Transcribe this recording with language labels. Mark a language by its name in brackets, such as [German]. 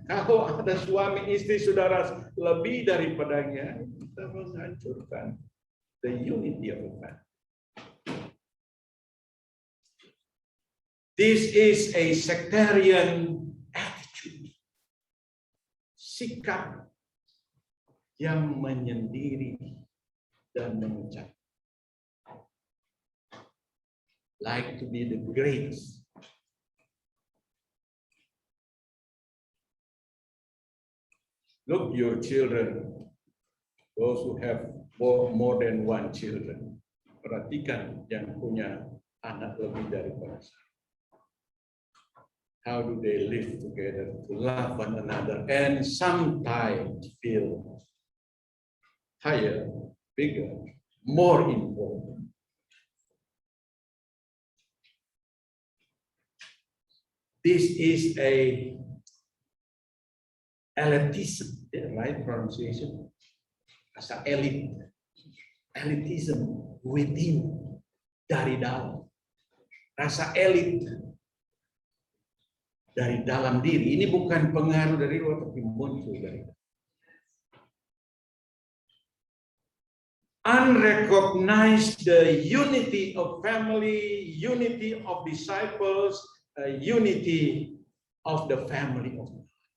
[Indonesian] Kalau ada suami istri saudara lebih daripadanya, kita menghancurkan [English] the unity of the family. This is a sectarian attitude. [Indonesian] Sikap yang menyendiri dan memecah. [English] Like to be the greatest. Look, your children, those who have more than one children. [Indonesian] Perhatikan yang punya anak lebih daripada satu. [English] How do they live together to love one another and sometimes feel higher, bigger, more important. This is a elitism, right pronunciation? [Indonesian] Rasa elit, [English] elitism within, [Indonesian] dari dalam. Rasa elit dari dalam diri. Ini bukan pengaruh dari luar, tapi muncul dari dalam. [English] Unrecognized the unity of family, unity of disciples, unity of the family of God.